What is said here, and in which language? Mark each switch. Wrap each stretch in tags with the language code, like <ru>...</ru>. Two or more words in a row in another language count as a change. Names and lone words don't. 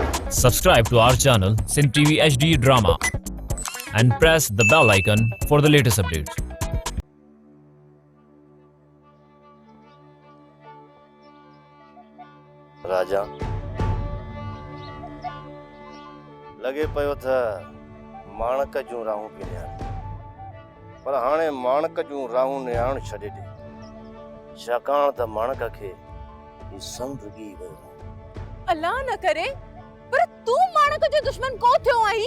<en>Subscribe to our channel Sin TV HD Drama and press the bell icon for the latest updates.</en> <sd>राजा लगे पयो था माणक जूं राहूं पिया पर हाणे माणक जूं राहूं नियाण छॾे ॾे छाकाणि त माणक खे ही संभगी वियो अल्लाह न करे पर तू माणक जो दुश्मन को थियो आई</sd>